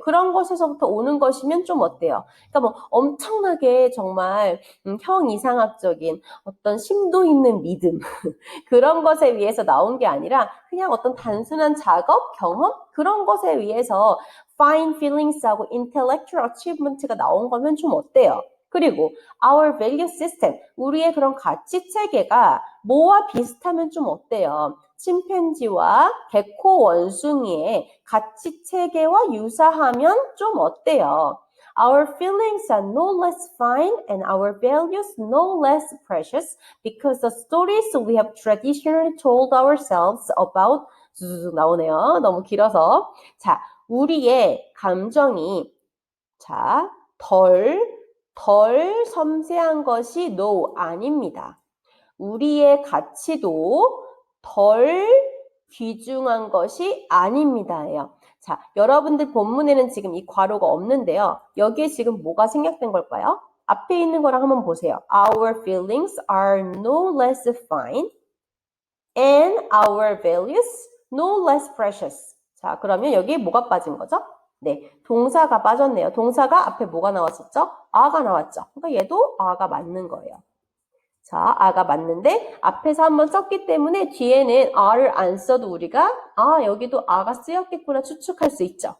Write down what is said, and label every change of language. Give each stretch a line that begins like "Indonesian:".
Korean: 그런 것에서부터 오는 것이면 좀 어때요? 그러니까 뭐 엄청나게 정말 형이상학적인 어떤 심도 있는 믿음 그런 것에 의해서 나온 게 아니라 그냥 어떤 단순한 작업, 경험 그런 것에 의해서 fine feelings하고 intellectual achievement가 나온 거면 좀 어때요? 그리고 our value system, 우리의 그런 가치 체계가 뭐와 비슷하면 좀 어때요? 침팬지와 개코 원숭이의 가치 체계와 유사하면 좀 어때요?
English: Our feelings are no less fine and our values no less precious because the stories we have traditionally told ourselves about
Korean: 쭉 나오네요. 너무 길어서. 자, 우리의 감정이 자, 덜 섬세한 것이 no, 아닙니다. 우리의 가치도 덜 귀중한 것이 아닙니다예요. 자, 여러분들 본문에는 지금 이 괄호가 없는데요. 여기에 지금 뭐가 생략된 걸까요? 앞에 있는 거랑 한번 보세요.
English: Our feelings are no less fine and our values no less precious.
Korean: 자, 그러면 여기에 뭐가 빠진 거죠? 네, 동사가 빠졌네요. 동사가 앞에 뭐가 나왔었죠? a가 나왔죠. 그러니까 얘도 a가 맞는 거예요. 자, a가 맞는데 앞에서 한번 썼기 때문에 뒤에는 a를 안 써도 우리가 여기도 a가 쓰였겠구나 추측할 수 있죠.